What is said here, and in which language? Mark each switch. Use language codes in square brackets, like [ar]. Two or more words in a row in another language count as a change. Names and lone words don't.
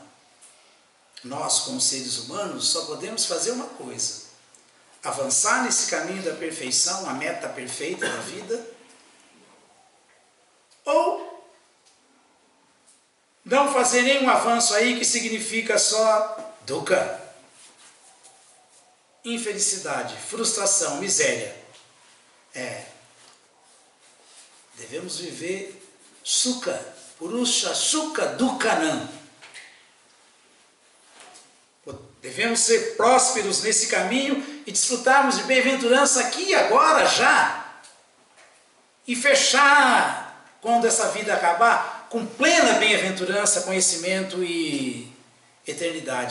[pt] Nós, como seres humanos, só podemos fazer uma coisa: avançar nesse caminho da perfeição, a meta perfeita da vida, ou não fazer nenhum avanço aí que significa só dukkha, infelicidade, frustração, miséria. Devemos viver sukha, [sa] पुरुष सुख दुःखानाम्. [pt] Devemos ser prósperos nesse caminho e desfrutarmos de bem-aventurança aqui e agora já. E fechar, quando essa vida acabar, com plena bem-aventurança, conhecimento e eternidade.